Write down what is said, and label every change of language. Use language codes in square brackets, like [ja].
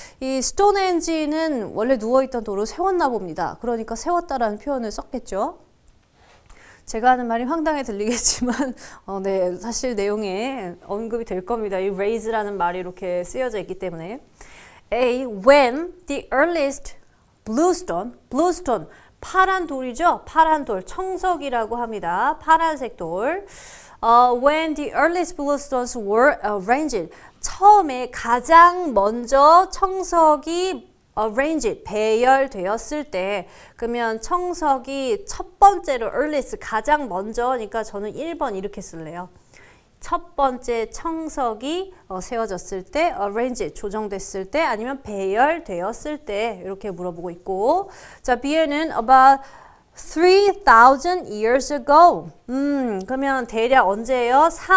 [ko] 이 Stonehenge는 원래 누워있던 돌을 세웠나 봅니다. 그러니까 세웠다라는 표현을 썼겠죠. 제가 하는 말이 황당해 들리겠지만 네, 사실 내용에 언급이 될 겁니다. 이 raise라는 말이 이렇게 쓰여져 있기 때문에 A. [en] When the earliest bluestone [ko] 파란 돌이죠. 파란 돌, 청석이라고 합니다. 파란색 돌. [en] When the earliest bluestones were arranged. [ko] 처음에 가장 먼저 청석이 arranged, 배열되었을 때 그러면 청석이 첫 번째로 earliest, 가장 먼저니까 저는 1번 이렇게 쓸래요. 첫 번째 청석이 세워졌을 때, arrange, 조정됐을 때, 아니면 배열되었을 때 이렇게 물어보고 있고 자, B에는 [en] about 3,000 years ago [ko] 그러면 대략 언제예요?